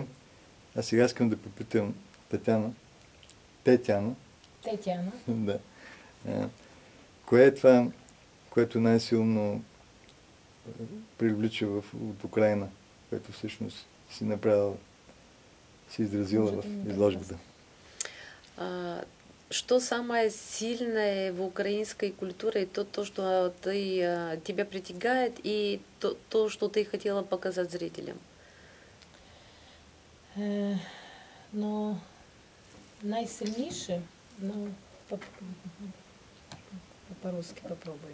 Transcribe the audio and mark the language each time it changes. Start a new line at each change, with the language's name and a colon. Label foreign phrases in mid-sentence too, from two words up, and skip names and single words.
Bulgarian: А сега искам да попитам Тетяна. Да. Кое е това, което най-силно привлича от Украйна, което всъщност си направила, си изразила в изложбата?
Russian: Что самое сильное в украинской культуре, то, что тебя притягает, и то, что ты хотела показать зрителям? Но найсильніше, по-русски попробую.